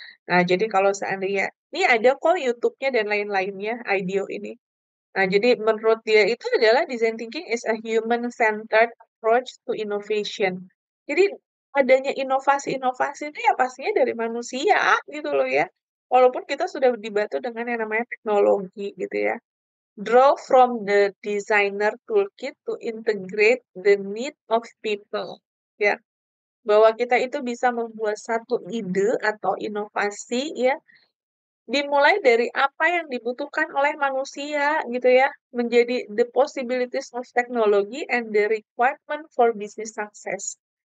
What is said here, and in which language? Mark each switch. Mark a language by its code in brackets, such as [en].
[id] Nah, jadi kalau seandainya ini ada kok YouTube-nya dan lain-lainnya IDEO ini. Nah, jadi menurut dia itu adalah [en] design thinking is a human-centered approach to innovation. [id] Jadi adanya inovasi-inovasi itu ya pastinya dari manusia gitu loh ya. Walaupun kita sudah dibantu dengan yang namanya teknologi gitu ya. [en] Draw from the designer toolkit to integrate the need of people. [id] Ya, bahwa kita itu bisa membuat satu ide atau inovasi ya dimulai dari apa yang dibutuhkan oleh manusia gitu ya, menjadi [en] the possibilities of technology and the requirement for business success.